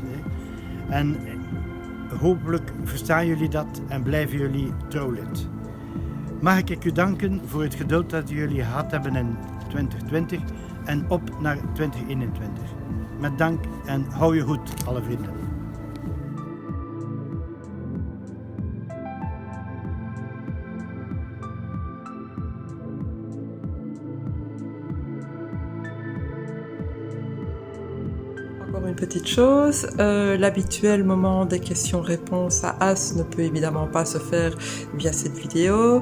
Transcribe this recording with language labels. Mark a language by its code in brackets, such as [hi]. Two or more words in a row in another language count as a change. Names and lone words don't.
[nl] En hopelijk verstaan jullie dat en blijven jullie trouw lid. Mag ik u danken voor het geduld dat jullie gehad hebben in 2020 en op naar 2021. Met dank en hou je goed, alle vrienden. [fr] Encore une petite chose, l'habituel moment des questions-réponses à As ne peut évidemment pas se faire via cette vidéo.